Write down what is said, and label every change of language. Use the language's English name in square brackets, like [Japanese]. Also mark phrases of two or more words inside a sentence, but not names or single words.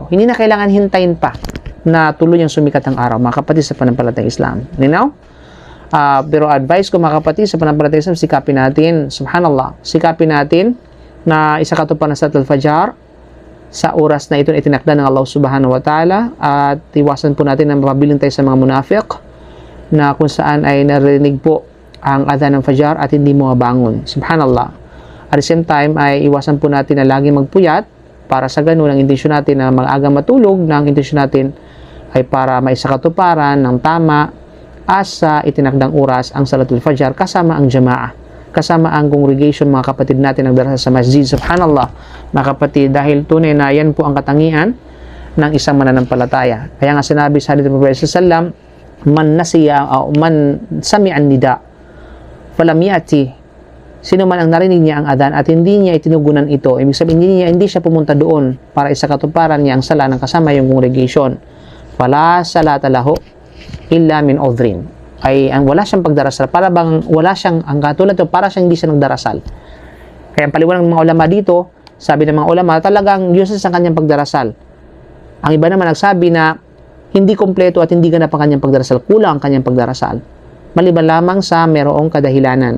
[Filipino] Hindi na kailangan hintayin pa na tuloy ang sumikat ang araw, mga kapatid sa panampalatayang Islam. Pero advice ko mga kapatid sa panampalatayang Islam, sikapin natin, subhanallah, sikapin natin na isakatuparan ng [Arabic] صلاة الفجر [Filipino] sa oras na ito na itinakda ng Allah [Arabic] سبحانه وتعالى, [Filipino] at iwasan po natin na mapabiling tayo sa mga munafiq na kung saan ay narinig po ang adhan ng Fajr at hindi mo mabangon. Subhanallah. [English] At the same time [Filipino] ay iwasan po natin na lagi magpuyat para sa ganun ang intensyon natin na mag-aga matulog, na ang intensyon natin ay para maisakatuparan ng tama sa itinakdang oras ang [Arabic] صلاة الفجر [Filipino] kasama ang jamaah, kasama ang congregation, mga kapatid natin nagdarasal sa masjid. Subhanallah, mga kapatid, dahil tunay na yan po ang katangian ng isang mananampalataya. Kaya nga sinabi sa hadith ng Prophet sallam, [Arabic] من نسي أو من سمع النداء فلم يأت, [Filipino] sino man ang narinig niya ang adhan at hindi niya itinugunan ito, ibig sabihin hindi siya pumunta doon para isakatuparan niya ang sala ng kasama yung congregation, [Arabic] ولا صلاة له إلا من عذر, [Filipino] ay ang wala siyang pagdarasal, para bang wala siyang, ang katulad ito, para siyang hindi siya nagdarasal. Kaya ang paliwanag ng mga ulama dito, sabi ng mga ulama, talagang useless ang kanyang pagdarasal. Ang iba naman nagsabi na hindi kompleto at hindi ganap ang kanyang pagdarasal, kulang ang kanyang pagdarasal, maliban lamang sa merong kadahilanan.